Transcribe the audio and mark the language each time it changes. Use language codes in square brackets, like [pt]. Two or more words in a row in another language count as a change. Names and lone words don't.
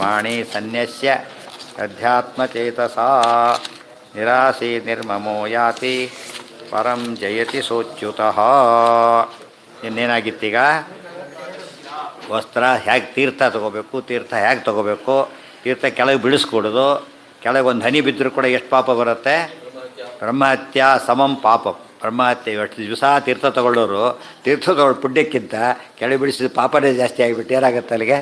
[sa] ಕರ್ಮಾಣಿ ಸನ್ಯಸ್ಯ ಅಧ್ಯಾತ್ಮಚೇತಸಾ ನಿರಾಸೀ ನಿರ್ಮಮೋ ಯಾತಿ ಪರಂ ಜಯತಿ ಸೋಚ್ಯುತಃ. [kn] ಇನ್ನೇನಾಗಿತ್ತೀಗ ವಸ್ತ್ರ ಹೇಗೆ ತೀರ್ಥ ತೊಗೋಬೇಕು, ತೀರ್ಥ ಹೇಗೆ ತೊಗೋಬೇಕು, ತೀರ್ಥ ಕೆಳಗೆ ಬಿಡಿಸ್ಕೊಡೋದು, ಕೆಳಗೆ ಒಂದು ಹನಿ ಬಿದ್ದರೂ ಕೂಡ ಎಷ್ಟು ಪಾಪ ಬರುತ್ತೆ? [sa] ಬ್ರಹ್ಮಹತ್ಯ ಸಮಂ ಪಾಪಂ. [kn] ಬ್ರಹ್ಮಹತ್ಯೆ ಎಷ್ಟು ದಿವಸ ತೀರ್ಥ ತೊಗೊಳ್ಳೋರು ತೀರ್ಥ ತೊಗೊಳ್ಳೋ ಪುಣ್ಯಕ್ಕಿಂತ ಕೆಳಗೆ ಬಿಡಿಸಿದ ಪಾಪನೇ ಜಾಸ್ತಿ ಆಗಿಬಿಟ್ಟು ಏನಾಗುತ್ತೆ ಅಲ್ಲಿಗೆ?